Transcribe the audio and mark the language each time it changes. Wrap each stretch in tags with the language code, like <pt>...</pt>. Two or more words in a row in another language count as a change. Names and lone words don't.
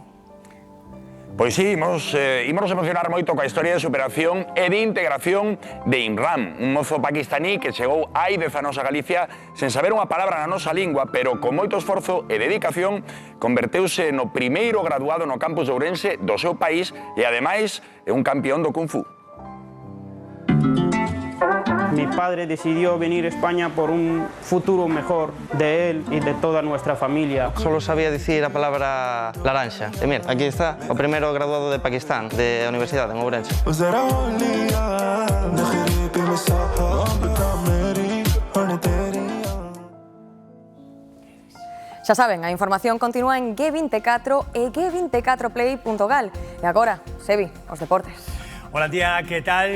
<gl>Pois sí, imos emocionar moito coa historia de superación e de integración de Imran, un mozo paquistaní que chegou hai 10 anos a Galicia sen saber unha palabra na nosa lingua, pero con moito esforzo e dedicación converteuse no primeiro graduado no campus de Ourense do seu país e, ademais, é un campeón do Kung Fu.</gl> <es>Mi padre decidió venir a España por un futuro mejor de él y de toda nuestra familia. Solo sabía decir la palabra naranja. Y mira, aquí está, el primero graduado de Pakistán, de la universidad, en Ourense.</es> <gl>Xa saben, a información continúa en G24 e g24play.gal. E agora, Sebi, os deportes.</gl> <es>Hola tía, que tal?</es>